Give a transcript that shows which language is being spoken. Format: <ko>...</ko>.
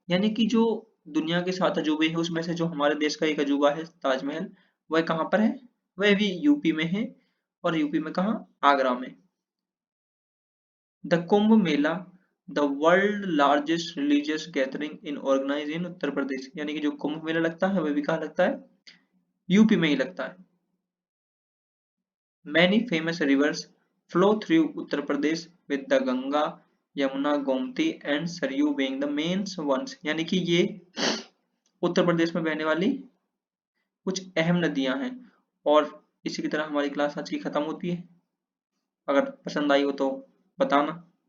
<hi>यानी कि जो दुनिया के 7 अजूबे हैं उसमें से जो हमारे देश का एक अजूबा है ताजमहल, वह कहाँ पर है? वह भी यूपी में है। और यूपी में कहाँ? आगरा में।</hi> <en>The Kumbh Mela, the world largest religious gathering in organize in Uttar Pradesh.</en> <hi>यानी कि जो कुंभ मेला लगता है वह भी कहाँ लगता है? यूपी में ही लगता है।</hi> <en>Many famous rivers flow through Uttar Pradesh with the Ganga, Yamuna, Gomti and Saryu being the main ones।</en> <hi>यानी कि ये उत्तर प्रदेश में बहने वाली कुछ अहम नदियां हैं। और इसी की तरह हमारी क्लास आज की खत्म होती है। अगर पसंद आई हो तो बताना।</hi>